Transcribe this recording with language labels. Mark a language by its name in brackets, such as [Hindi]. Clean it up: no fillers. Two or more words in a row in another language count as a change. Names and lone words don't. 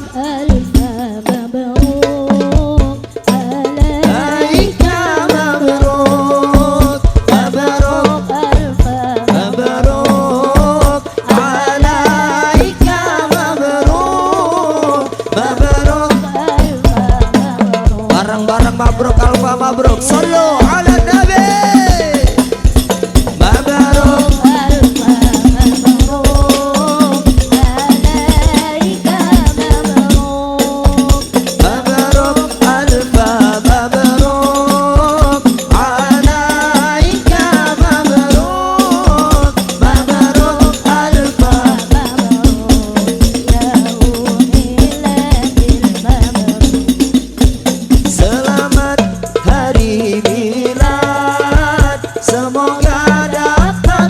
[Arabic] ألف مبروك عليك مبروك مبروك ألف مبروك عليك مبروك مبروك bareng-bareng مبروك ألف مبروك صلوا على النبي مبروك مبروك ألف مبروك عليك مبروك مبروك ألف [Indonesian] selamat hari milad semoga dapat